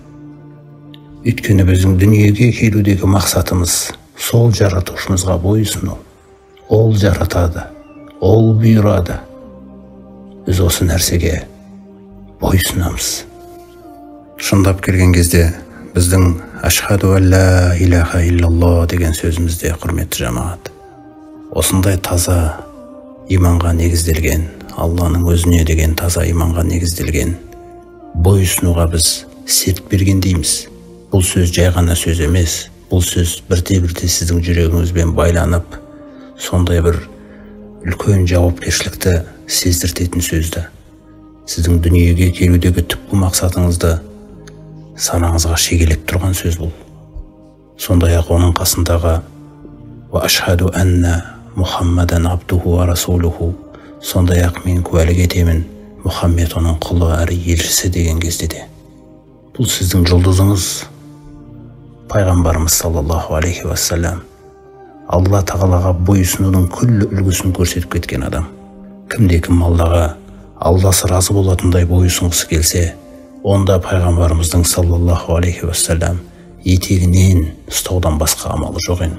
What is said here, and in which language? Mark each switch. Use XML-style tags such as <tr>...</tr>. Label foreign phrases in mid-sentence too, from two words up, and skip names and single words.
<kk>Өйткені біздің дүниеге келудегі мақсатымыз сол жаратушымызға бойұсыну. Ол жаратады, ол бұйырады. Біз осы нәрсеге бойұсынамыз. Шындап келген кезде біздің</kk> <ar>أشهد أن لا إله إلا الله</ar> <kk>деген сөзімізде, құрметті жамағат, осындай таза иманға негізделген, Алланың өзіне деген таза иманға негізделген бойұсынуға біз серт берген дейміз. Бұл сөз жай ғана сөз емес, бұл сөз бірте-бірте сіздің жүрегіңізбен байланып, сондай бір үлкен жауапкершілікті сездіртетін сөзді. Сіздің дүниеге келудегі түпкі мақсатыңызды санаңызға шегелеп тұрған сөз бұл. Сондай-ақ оның қасындағы</kk> <ar>وأشهد أن محمدا عبده ورسوله,</ar> <kk>сондай-ақ мен куәлік етемін, Мұхаммед оның құлы әрі елшісі деген кезде де. Бұл сіздің жұлдызыңыз, пайғамбарымыз</kk> <ar>صلى الله عليه وسلم,</ar> <kk>Алла тағалаға бойұсынудың күллі үлгісін көрсетіп кеткен адам. Кімде-кім Аллаға, Алласы разы болатындай бойұсынғысы келсе, онда пайғамбарымыздың</kk> <ar>صلى الله عليه وسلم</ar> <kk>етегінен ұстаудан басқа амалы жоқ енді.</kk>